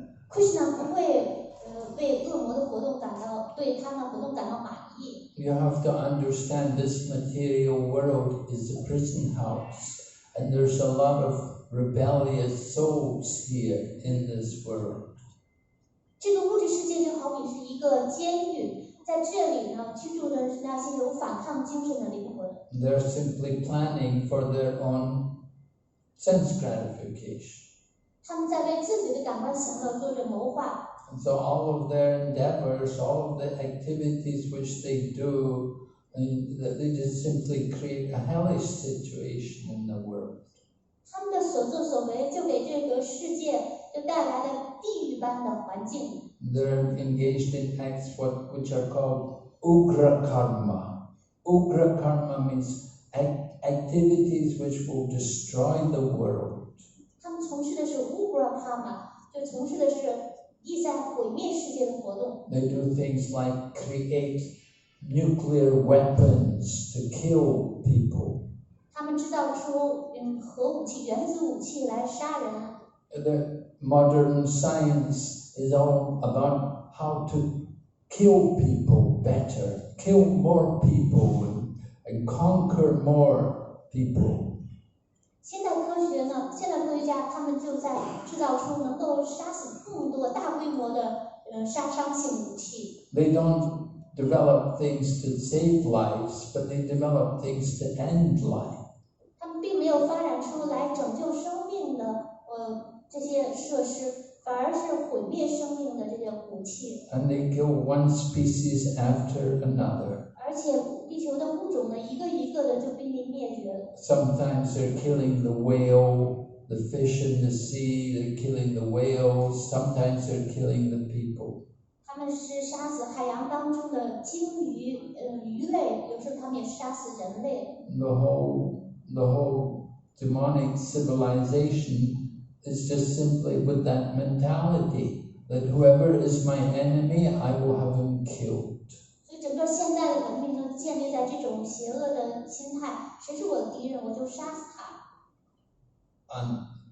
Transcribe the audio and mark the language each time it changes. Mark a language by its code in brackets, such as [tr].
[zh] Krishna 不会为恶魔的活动对他们活动感到满意。 [en] You have to understand this material world is a prison house, and there's a lot of rebellious souls here in this world. [zh] 这个物质世界就好比是一个监狱，在这里呢居住的是那些有反抗精神的灵魂。 [en] They're simply planning for their own sense gratification. [zh] 他们在为自己的感官享乐做着谋划。 [en] And so all of their endeavors, all of the activities which they do, they just simply create a hellish situation in the world. [zh] 他们的所作所为就给这个世界就带来了地狱般的环境。 [en] They're engaged in acts which are called ugra karma. Ugra karma means activities which will destroy the world. [zh] 他们从事的是 ugra karma， 就从事的是意在毁灭世界的活动。 [en] They do things like create nuclear weapons to kill people. [zh] 他们制造出核武器、原子武器来杀人。 [en] The modern science is all about how to kill people better, kill more people, and conquer more people. [zh] 现代科学家他们就在制造出能够杀死更多大规模的杀伤性武器。 [en] They don't develop things to save lives, but they develop things to end life. [zh] 他们并没有发展出来拯救生命的这些设施，反而是毁灭生命的这些武器。 [en] And they kill one species after another. [zh] 而且地球的物种呢，一个一个的就濒临灭绝了。 [en] Sometimes they're killing the whale, the fish in the sea, they're killing the whales, sometimes they're killing the people. [zh] 他们是杀死海洋当中的鲸鱼、鱼类，有时候他们也杀死人类。 [en] The whole demonic civilization is just simply with that mentality that whoever is my enemy, I will have him killed. [zh] 所以整个现代的文明就建立在这种邪恶的心态，谁是我的敌人，我就杀死他。